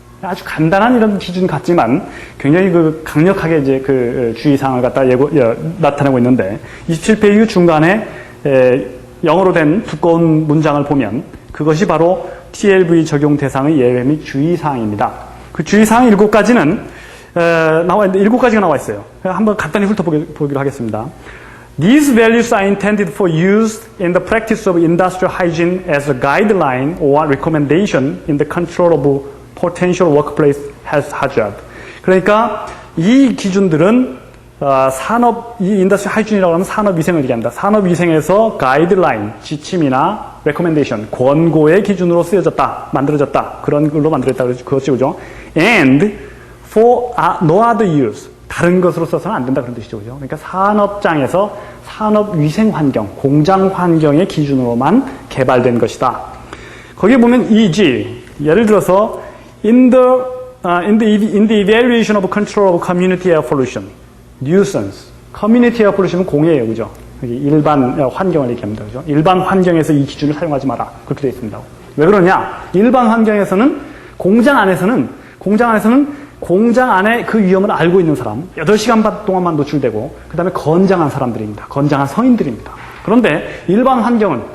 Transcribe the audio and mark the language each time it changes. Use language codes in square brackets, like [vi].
[ko] 아주 간단한 이런 기준 같지만 굉장히 강력하게 이제 주의사항을 갖다 나타내고 있는데 27페이지 중간에 영어로 된 두꺼운 문장을 보면 그것이 바로 TLV 적용 대상의 예외 및 주의사항입니다. 그 주의사항 7가지는 나와 있는데 7가지가 나와 있어요. 한번 간단히 훑어보기로 하겠습니다. [en] These values are intended for use in the practice of industrial hygiene as a guideline or recommendation in the control of potential workplace health hazard. [ko] 그러니까 이 기준들은 이 인더스트리 하이진이라고 하면 산업위생을 얘기합니다. 산업위생에서 가이드라인, 지침이나 recommendation, 권고의 기준으로 만들어졌다. 그런 걸로 만들어졌다. 그렇죠, 그죠? [en] And for no other use. [ko] 다른 것으로 써서는 안 된다. 그런 뜻이죠, 그죠? 그러니까 산업장에서 산업위생환경, 공장환경의 기준으로만 개발된 것이다. [en] 거기에 보면 EG, [ko] 예를 들어서 [en] in the evaluation of control of community air pollution, nuisance, community air pollution은 [ko] 공해예요, 그죠? 일반 환경을 얘기합니다, 그죠? 일반 환경에서 이 기준을 사용하지 마라. 그렇게 되어 있습니다. 왜 그러냐? 일반 환경에서는 공장 안에서는 공장 안에 그 위험을 알고 있는 사람, 8시간 동안만 노출되고, 그 다음에 건장한 사람들입니다. 건장한 성인들입니다. 그런데 일반 환경은